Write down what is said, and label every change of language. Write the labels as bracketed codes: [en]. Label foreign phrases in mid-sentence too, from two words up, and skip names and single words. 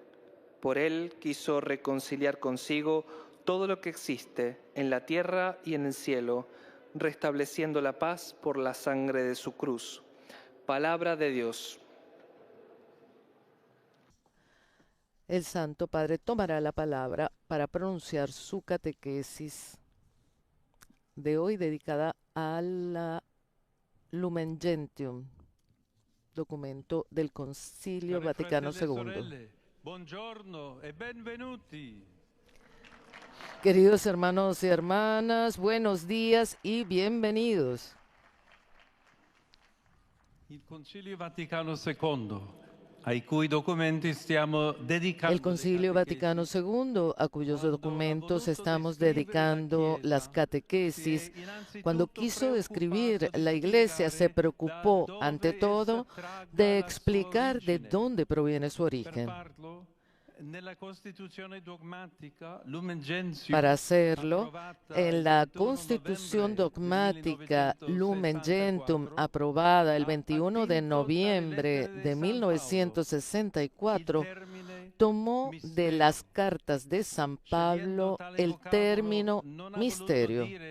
[es] Por Él quiso reconciliar consigo todo lo que existe en la tierra y en el cielo, restableciendo la paz por la sangre de su cruz. Palabra de Dios. El Santo Padre tomará la palabra para pronunciar su catequesis de hoy dedicada a la Lumen Gentium, documento del Concilio [it] Cari [es] Vaticano [it] fratelli e [es] II. [it] sorelle, buongiorno e benvenuti. [es] Queridos hermanos y hermanas, buenos días y bienvenidos. [it] Il Concilio Vaticano II, ai cui documenti stiamo dedicando [es] El Concilio [it] le [es] Vaticano [it] catechesi, [es] II, a cuyos documentos estamos dedicando las catequesis, cuando quiso describir la Iglesia, se preocupó, ante todo, de explicar de dónde proviene su origen. Para hacerlo, en la Constitución dogmática Lumen Gentium, aprobada el 21 de noviembre de 1964, tomó de las cartas de San Pablo el término misterio.